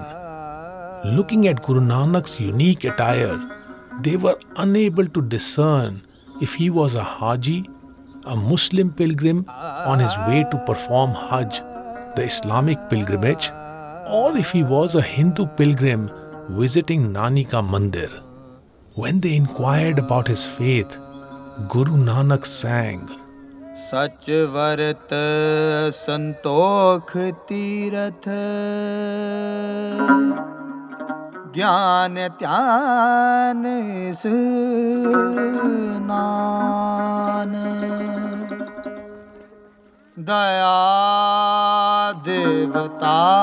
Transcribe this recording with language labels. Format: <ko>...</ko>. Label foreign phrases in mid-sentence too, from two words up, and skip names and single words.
<en>Looking at Guru Nanak's unique attire, they were unable to discern if he was a Haji, a Muslim pilgrim on his way to perform Hajj, the Islamic pilgrimage, or if he was a Hindu pilgrim visiting Nani Ka Mandir. When they inquired about his faith, Guru Nanak sang,</en> <pa>ਸਚ ਵਰਤ ਸੰਤੋਖ ਤੀਰਥ ਗਿਆਨ ਤਿਆਨ ਇਸ਼ਨਾਨ ਦਇਆ ਦੇਵਤਾ</pa>